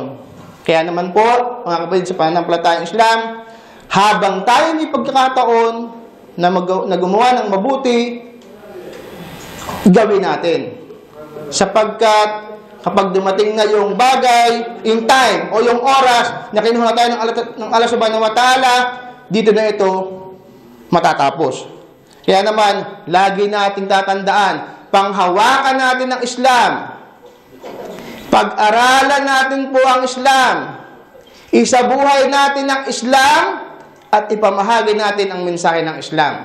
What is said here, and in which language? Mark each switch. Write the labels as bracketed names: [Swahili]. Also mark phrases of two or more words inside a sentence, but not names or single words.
[Filipino] Kaya naman po, mga kapatid sa pananampalatayang Islam, habang tayo may pagkakataon na gumawa ng mabuti, gawin natin. Sapagkat kapag dumating na yung bagay, yung time o yung oras na kinuha tayo ng Allah [Arabic] سبحانه وتعالى, [Filipino] dito na ito matatapos. Kaya naman, lagi natin tatandaan, panghawakan natin ang Islam. Pag-aralan natin po ang Islam. Isabuhay natin ang Islam at ipamahagi natin ang mensahe ng Islam.